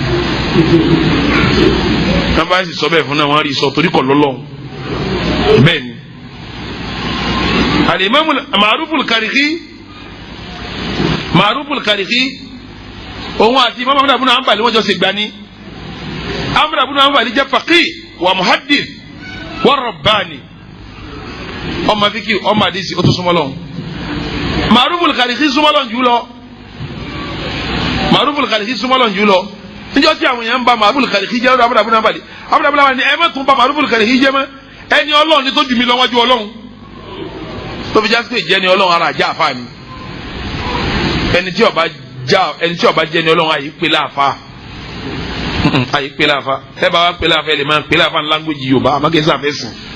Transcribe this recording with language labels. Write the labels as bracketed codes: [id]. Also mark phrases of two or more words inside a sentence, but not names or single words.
[yo] wọ́n bá sì sọ bẹ́ẹ̀ fún náà wọ́n rí sọ torí kọ̀ lọ́lọ́ bẹ́ẹ̀ ni al-Imam Ma'ruful Karikhi òun àti Imam Ahmad ibn Hanbal wọ́n jọ ṣe gbani Ahmad ibn Hanbal jẹ́ [ar] فقيه ومحدث ورباني [yo] ọmọ fíkì ọmọ àdìsí ó tó súnmọ́ lọ́wọ́ Ma'ruful Karikhi súnmọ́ lọ́wọ́ jù lọ Ma'ruful Karikhi súnmọ́ lọ́wọ́ jù lọ níjọ́ tí àwọn èèyàn ń ba Ma'ruful Karikhi jẹ́ ọ̀dọ̀ Ahmad ibn Hanbal ni ẹ má tún ba Ma'ruful Karikhi jẹ́ mọ́ ẹni Ọlọ́run ni tó jù mí lọ́wọ́jú Ọlọ́run tó fi jásí pé ìjẹni Ọlọ́run ara àjà àfa ni ẹni tí ọba jẹni Ọlọ́run àyè pé láàfa àyè pé láàfa ẹ bá wa pé láàfa ẹ lè máa pé láàfa ní láńgbèjì Yorùbá àmọ́ kí ẹ sàfẹ́ sìn